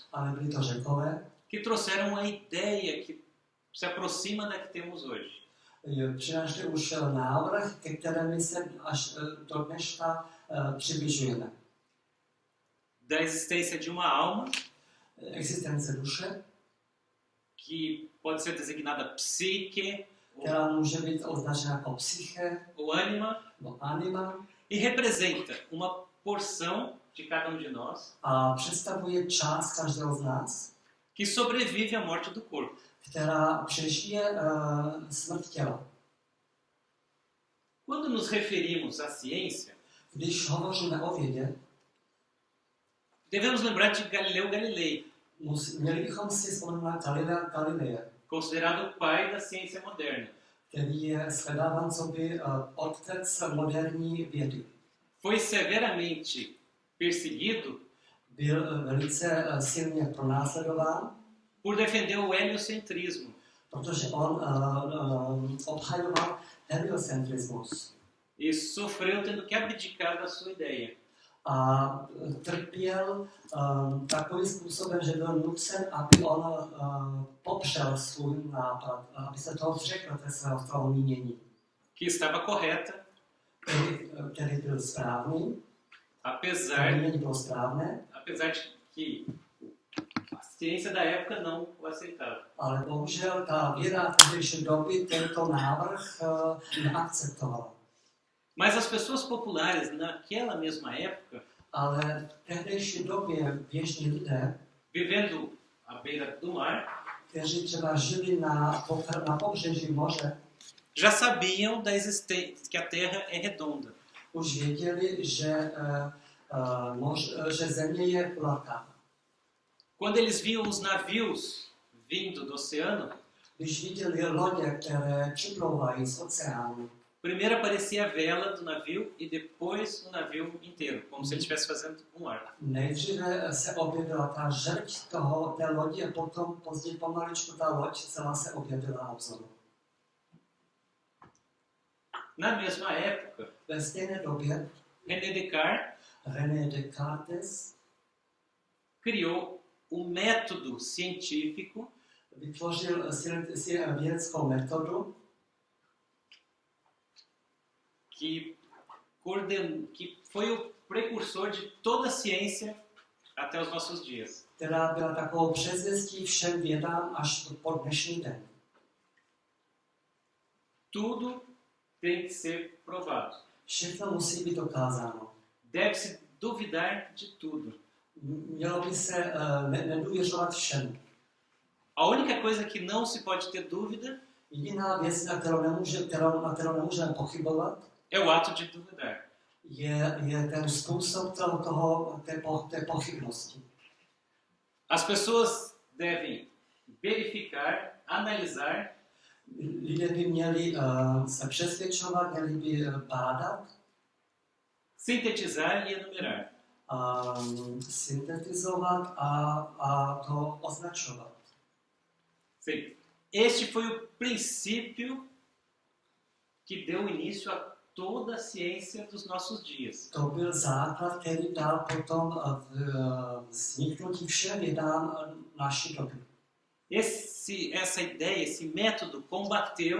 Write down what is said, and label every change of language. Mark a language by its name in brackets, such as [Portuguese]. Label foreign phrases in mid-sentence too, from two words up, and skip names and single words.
[Czech] Ale byli to Řekové, [Portuguese] que trouxeram a ideia que se aproxima da que temos hoje. [Czech] přinášeli už návrh, ke kterému se až do dneška přibližujeme. [Portuguese] Da existência de uma alma, [Czech] Existence duše, [Portuguese] que pode ser designada psique [Czech] která může být označena jako psyche [Portuguese] ou anima, [Czech] nebo anima [Portuguese] e representa uma porção de cada um de nós [Czech] a představuje část každého z nás, [Portuguese] que sobrevive à morte do corpo. [Czech] která přežije smrt těla. [Portuguese] Quando nos referimos à ciência, [Czech] Když hovoříme o vědě, [Portuguese] devemos lembrar de Galileu Galilei, [Czech] měli bychom si vzpomenout na Galilea Galileje, [Portuguese] considerado o pai da ciência moderna. [Czech] který je shledáván coby otec moderní vědy. [Portuguese] Foi severamente perseguido [Czech] Byl velice silně pronásledován, [Portuguese] por defender o heliocentrismo. [Czech] protože on obhajoval heliocentrismus [Portuguese] E sofreu tendo que abdicar da sua ideia. [Czech] a trpěl takovým způsobem, že byl nucen, aby on popřel svůj nápad, aby se toho zřekl té svého mínění, [Portuguese] Que estava correta, [Czech] který byl správný, [Portuguese] apesar [Czech] mínění bylo správné, [Portuguese] de que a ciência da época não o aceitava. [Czech] ale bohužel ta věda v tehdejší doby tento návrh neakceptovala. [Portuguese] Mas as pessoas populares naquela mesma época, [Czech] Ale v tehdejší době běžní lidé, [Portuguese] vivendo à beira do mar, [Czech] kteří třeba žili na pobřeží moře, [Portuguese] já sabiam da existência que a Terra é redonda. [Czech] už věděli, že země je kulatá. [Portuguese] Quando eles viam os navios vindo do oceano, [Czech] Když viděli lodě, které připlouvají z oceánu, [Portuguese] primeiro aparecia a vela do navio e depois o navio inteiro, como se ele estivesse fazendo arco. [Czech] nejdříve se objevila ta žrť té lodi a potom později pomaličku ta loď celá se objevila na obzoru. [Portuguese] Na mesma época, [Czech] Ve stejné době [Portuguese] René Descartes [Czech] René Descartes [Portuguese] criou o método científico [Czech] vytvořil vědeckou metodu, [Portuguese] que foi o precursor de toda a ciência até os nossos dias. [Czech] která byla takovou předzvěstí všem vědám až po dnešní den. [Portuguese] Tudo tem que ser provado. [Czech] Všechno musí být dokázáno. [Portuguese] Deve-se duvidar de tudo. [Czech] Mělo by se nedůvěřovat všemu. [Portuguese] A única coisa que não se pode ter dúvida [Czech] Jediná věc, na kterou nemůžeme pochybovat, [Portuguese] é o ato de duvidar. [Czech] je ten způsob té pochybnosti. [Portuguese] As pessoas devem verificar, analisar [Czech] Lidé by měli se přesvědčovat, měli by bádat, [Portuguese] sintetizar e enumerar. [Czech] syntetizovat a to označovat. [Portuguese] Sim. Este foi o princípio que deu início a toda a ciência dos nossos dias. [Czech] To byl základ, který dal potom vzniknutí všem vědám naší doby. [Portuguese] Essa ideia, esse método combateu